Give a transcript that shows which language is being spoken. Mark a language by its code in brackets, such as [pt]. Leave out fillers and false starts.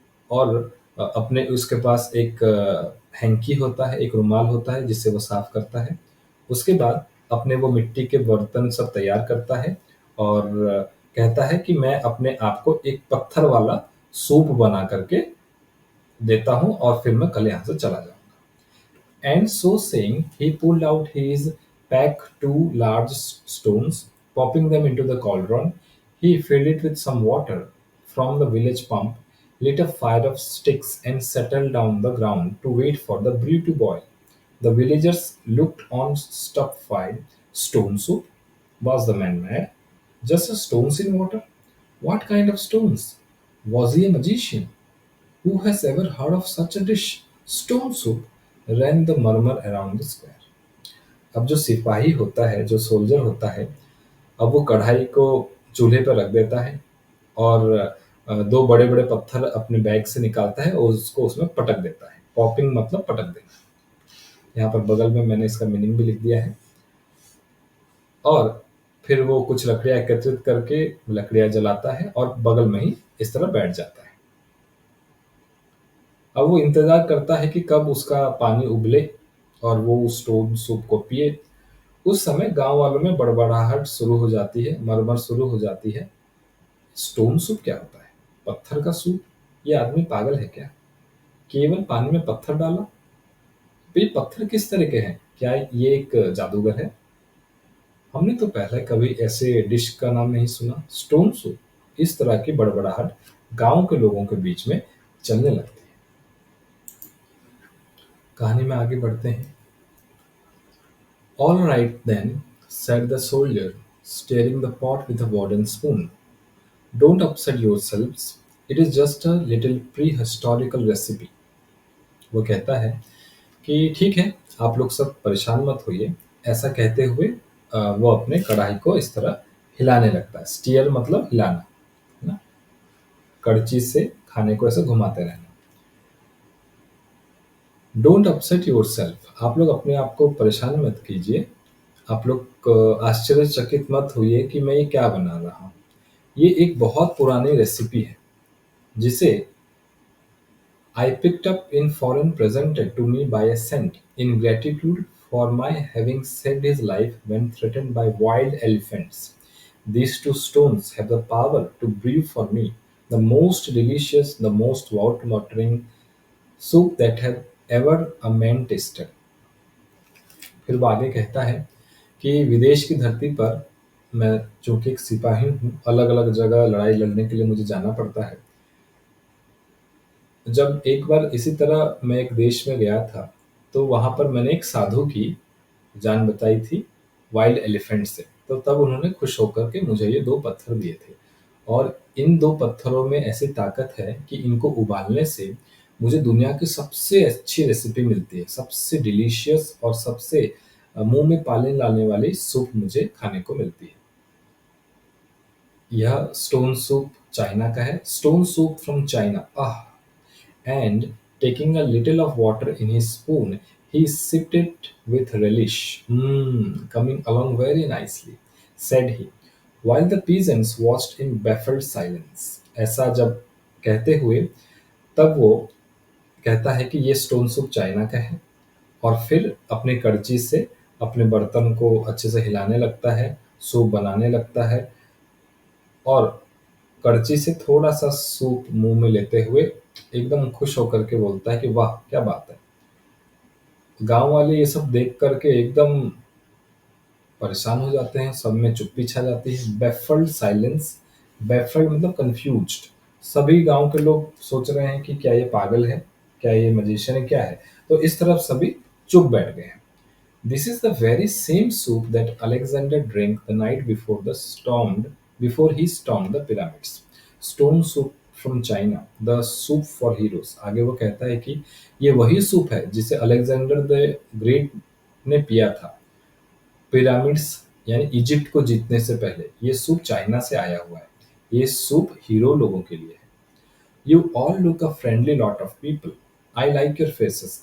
[hi] और अपने उसके पास एक हैंकी होता है, एक रुमाल होता है जिससे वो साफ करता है। उसके बाद अपने वो मिट्टी के बर्तन सब तैयार करता है, और कहता है कि मैं अपने आप को एक पत्थर वाला सूप बना करके देता हूँ और फिर मैं कल यहाँ से चला जाऊँगा। [en] And so saying, he pulled out his pack two large stones, popping them into the cauldron. He filled it with some water from the village pump, lit a fire of sticks, and settled down the ground to wait for the brew to boil. The villagers looked on stupefied. Stone soup? Was the man mad? Just stones in water? What kind of stones? Was he a magician? Who has ever heard of such a dish? Stone soup, ran the murmur around the square. [hi] अब जो सिपाही होता है, जो soldier होता है, अब वो कढ़ाई को चूल्हे पर रख देता है, और दो बड़े बड़े पत्थर अपने बैग से निकालता है और उसको उसमें पटक देता है। पॉपिंग मतलब पटक देना। यहाँ पर बगल में मैंने इसका मीनिंग भी लिख दिया है। और फिर वो कुछ लकड़ियां एकत्रित करके लकड़ियां जलाता है और बगल में ही इस तरह बैठ जाता है। अब वो इंतजार करता है कि कब उसका पानी उबले और वो उस स्टोन सूप को पिए। उस समय गांव वालों में बड़बड़ाहट शुरू हो जाती है, मरमर शुरू हो जाती है। स्टोन सूप क्या होता है? पत्थर का सूप? ये आदमी पागल है क्या? केवल पानी में पत्थर डाला? तो ये पत्थर किस तरह के हैं? क्या ये एक जादूगर है? हमने तो पहले कभी ऐसे डिश का नाम नहीं सुना। Stone soup. इस तरह की बड़बड़ाहट गांव के लोगों के बीच में चलने लगती है। कहानी में आगे बढ़ते हैं। [en] "All right then," said the soldier, stirring the pot with a wooden spoon. Don't upset yourselves, it is just a little pre historical recipe. [hi] वो कहता है कि ठीक है, आप लोग सब परेशान मत होइए। ऐसा कहते हुए वो अपने कढ़ाई को इस तरह हिलाने लगता है। स्टीयर मतलब हिलाना, है ना? कड़ची से खाने को ऐसे घुमाते रहना। [en] don't upset yourself, [hi] आप लोग अपने आप को परेशान मत कीजिए। आप लोग आश्चर्यचकित मत होइए कि मैं ये क्या बना रहा हूँ। ये एक बहुत पुरानी रेसिपी है जिसे [en] I picked up in foreign presented to me by a saint in gratitude for my having saved his life when threatened by wild elephants. These two stones have the power to brew for me the most delicious, the most mouth-watering soup that have ever a man tasted. [hi] फिर वो आगे कहता है कि विदेश की धरती पर मैं चूंकि एक सिपाही हूँ, अलग अलग जगह लड़ाई लड़ने के लिए मुझे जाना पड़ता है। जब एक बार इसी तरह मैं एक देश में गया था, तो वहाँ पर मैंने एक साधु की जान बचाई थी वाइल्ड एलिफेंट से। तो तब उन्होंने खुश होकर के मुझे ये 2 पत्थर दिए थे और इन 2 पत्थरों में ऐसी ताकत है कि इनको उबालने से मुझे दुनिया की सबसे अच्छी रेसिपी मिलती है। सबसे डिलीशियस और सबसे मुँह में पानी लाने वाली सूप मुझे खाने को मिलती है। यह स्टोन सूप चाइना का है। [en] Stone soup from China. [hi] Ah! [en] And taking a little of water in his spoon, he sipped it with relish. Mmm, coming along very nicely, said he, while the peasants watched in baffled silence. [hi] ऐसा जब कहते हुए तब वो कहता है कि ये स्टोन सूप चाइना का है और फिर अपनी कड़ची से अपने बर्तन को अच्छे से हिलाने लगता है, सूप बनाने लगता है और कड़ची से थोड़ा-सा सूप मुँह में लेते हुए एकदम खुश होकर के बोलता है कि वाह! क्या बात है। गाँव वाले ये सब देख कर के एकदम परेशान हो जाते हैं, सब में चुप्पी छा जाती है। बैफल्ड साइलेंस, बैफल्ड मतलब कन्फ्यूज्ड। सभी गाँव के लोग सोच रहे हैं कि क्या ये पागल है? क्या ये मैजिशियन है, क्या है? तो इस तरफ सभी चुप बैठ गए हैं। [en] This is the very same soup that Alexander drank the night before he stormed the pyramids. Stone soup from China, the soup for heroes. [hi] आगे वो कहता है कि ये वही सूप है जिसे अलेक्जेंडर द ग्रेट ने पिया था पिरामिड्स यानी इजिप्ट को जीतने से पहले। ये सूप चाइना से आया हुआ है। ये सूप हीरो लोगों के लिए है। [en] You all look a friendly lot of people. I like your faces.